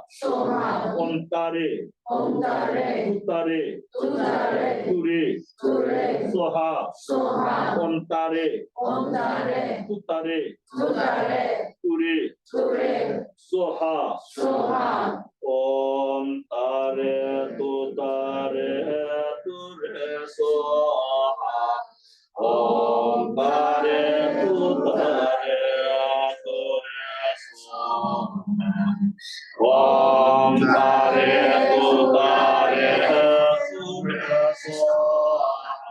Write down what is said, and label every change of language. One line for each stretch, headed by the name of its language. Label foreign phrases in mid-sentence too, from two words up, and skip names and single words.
Sanskrit: स्वा हा, ॐ तारे, ॐ ता रे, Tutare, तु त्ता रे, Ture, तु रे, Soha, स्वा हा, ॐ तारे, ॐ ता रे, Tutare, तु त्ता रे, Ture, तु रे, Soha, स्वा हा, ॐ तारे, तुत्तारे, तुरे, स्वाहा, ॐ तारे, तुत्तारे, तुरे, स्वाहा. ॐ तारे तुत्तारे सुरे स्वाहा.